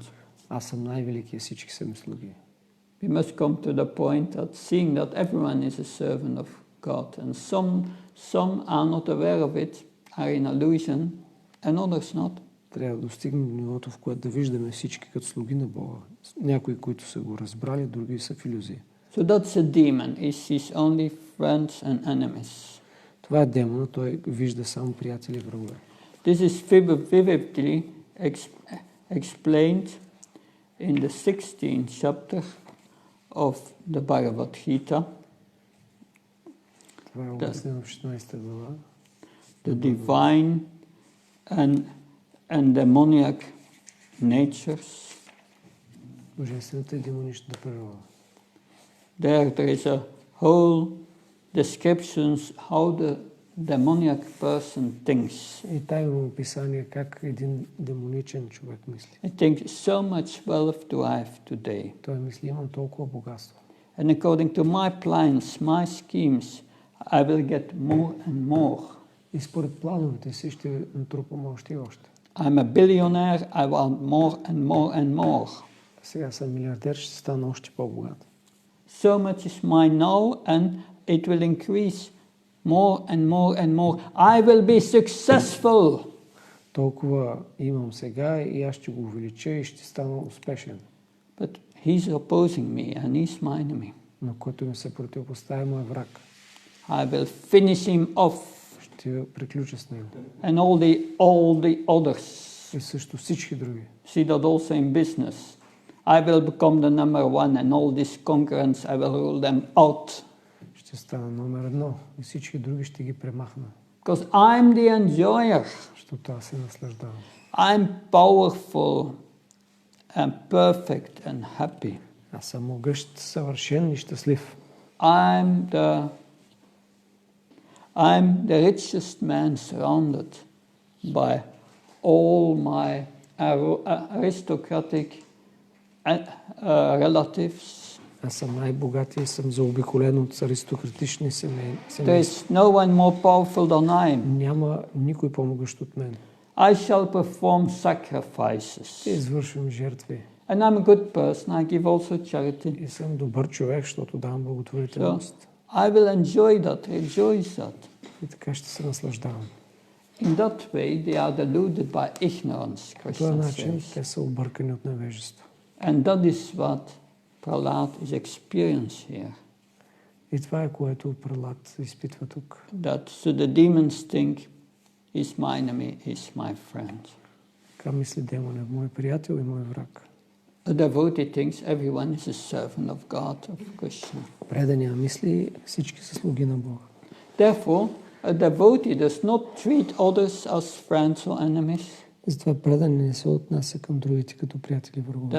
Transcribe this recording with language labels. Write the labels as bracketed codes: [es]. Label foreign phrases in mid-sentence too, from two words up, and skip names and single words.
[bg] Аз съм най-великият, всички са ми слуги. [en] We must come to the point that seeing that everyone is a servant of God, and some are not aware of it, are in illusion, and others not. [bg] Трябва да достигнем до нивото, в което да виждаме всички като слуги на Бога. Някои, които са го разбрали, други са в илюзия. [en] So that's a demon. He sees only friends and enemies. [bg] Това е демона, той вижда само приятели и врагове. [en] This is vividly explained in the 16th chapter of the Bhagavad Gita. [bg] Това е обяснено в 16 глава. [en] The divine and demoniac natures. [bg] божествената и демоничната природа. [en] There is a whole descriptions how the demoniac person thinks. [bg] И там има описание как един демоничен човек мисли. [en] I think so much wealth do I have today. [bg] Той мисли, имам толкова богатство. [en] And according to my plans, my schemes, I will get more and more. [bg] И според плановете си ще натрупам още и още. [en] I'm a billionaire, I want more and more and more. [bg] Сега съм милиардер, ще стана още по-богат. [en] So much is mine now and it will increase more and more and more. I will be successful. [bg] Толкова имам сега и аз ще го увелича и ще стана успешен. [en] But he's opposing me and he's my enemy. [bg] Но който ми се противопоставя, мой враг. [en] I will finish him off. [bg] Ще приключа с него. [en] And all the others. [bg] И също всички други. [en] See that also in business. I will become the number one and all these concurrents, I will rule them out. [bg] Ще стана номер едно и всички други ще ги премахна. [en] Because I'm the enjoyer. [bg] Защото аз се наслаждавам. [en] I'm powerful and perfect and happy. [bg] Аз съм могъщ, съвършен и щастлив. [en] I'm the richest man surrounded by all my aristocratic relatives. [bg] Аз съм най-богат и съм заобиколен от аристократични семейства. [en] There is no one more powerful than I am. [bg] Няма никой по-могъщ от мен. [en] I shall perform sacrifices. [bg] Ще извършвам жертви. [en] And I'm a good person. I give also charity. [bg] И съм добър човек, защото давам благотворителност. [en] I will enjoy that, rejoice that. [bg] И така ще се наслаждавам. [en] In that way, they are deluded by ignorance, [bg] По този Krishna начин [en] says. [bg] те са объркани от невежество. [en] And that is what Prahlad is experiencing here. [bg] И това е което Прахлад изпитва тук. [en] That so the demons think, he's my enemy, he's my friend. [bg] Така мисли демонът, мой приятел и мой враг. [en] A devotee thinks everyone is a servant of God, of Krishna. [bg] Преданият мисли, всички са слуги на Бога. [en] Therefore, a devotee does not treat others as friends or enemies. [bg] Затова преданият не се отнася към другите като приятели и врагове.